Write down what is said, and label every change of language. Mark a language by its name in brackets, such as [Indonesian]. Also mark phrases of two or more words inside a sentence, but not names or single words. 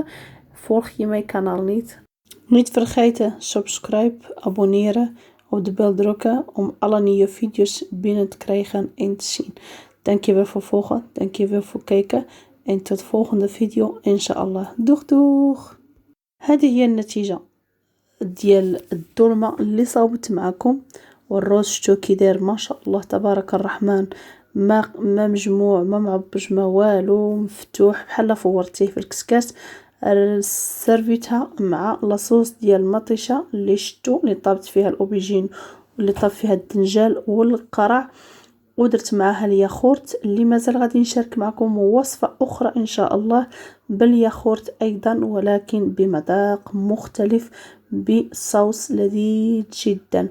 [Dutch] Volg je mijn kanaal niet. Niet vergeten subscribe, abonneren, op de bel drukken om alle nieuwe video's binnen te krijgen en te zien. Dankjewel voor volgen, dankjewel voor kijken en tot de volgende video inshallah. Doeg doeg. [Arabic] هذه هي النتيجة ديال الدولمة اللي صاوبت معكم، والروز شتو كي داير ما شاء الله تبارك الرحمن، ما مجموع ما معبج ما والو، مفتوح بحال فورتيه في الكسكاس. سرفيتها مع لاصوص ديال المطيشه اللي شتو اللي طابت فيها الاوبيجين واللي طاب فيها الدنجال والقرع، ودرت معاها الياغورت اللي مازال غادي نشارك معكم وصفه اخرى ان شاء الله بالياغورت ايضا، ولكن بمذاق مختلف بصوص لذيذ جدا.